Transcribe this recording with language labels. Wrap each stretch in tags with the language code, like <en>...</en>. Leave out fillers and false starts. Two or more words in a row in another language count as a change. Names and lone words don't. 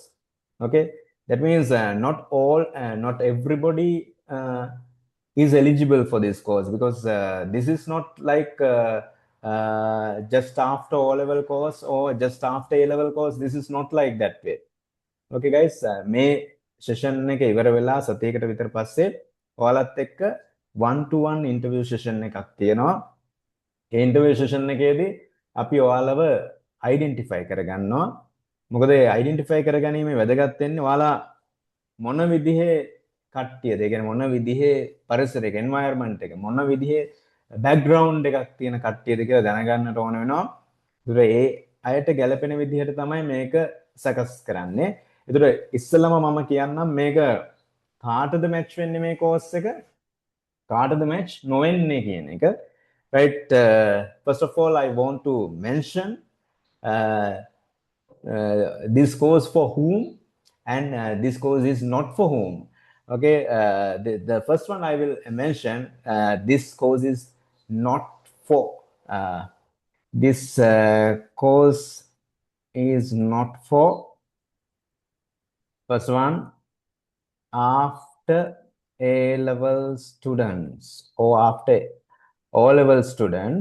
<en>Okay, that means not everybody is eligible for this course, because this is not like just after O-level course or just after A-level course. This is not like that way. Okay, guys,</en> <si>මේ session එක ඉවර වෙලා සතියකට විතර පස්සේ ඔයාලත් එක්ක</si> <en>1-to-1 interview session</en> <si>එකක් තියෙනවා. ඒ</si> <en>interview session</en> <si>එකේදී අපි ඔයාලව identify කරගන්නවා. මොකද identify කරගැනීමේ වැදගත් වෙන්නේ ඔයාලා මොන විදිහේ කට්ටියද, ඒ කියන්නේ මොන විදිහේ පරිසරයක environment එක, මොන විදිහේ background එකක් තියෙන කට්ටියද කියලා දැනගන්නට ඕන වෙනවා. ඒතර ඒ අයට ගැලපෙන විදිහට තමයි මේක සකස් කරන්නේ. ඒතර ඉස්සෙල්ලාම මම කියන්නම් මේක කාටද match වෙන්නේ මේ course එක, කාටද match නොවෙන්නේ කියන එක.</si> <en>Right, first of all, I want to mention this course for whom, and this course is not for whom. Okay, the first one I will mention, this course is not for, this course is not for, first one, after A-level students or after O-level students.</en>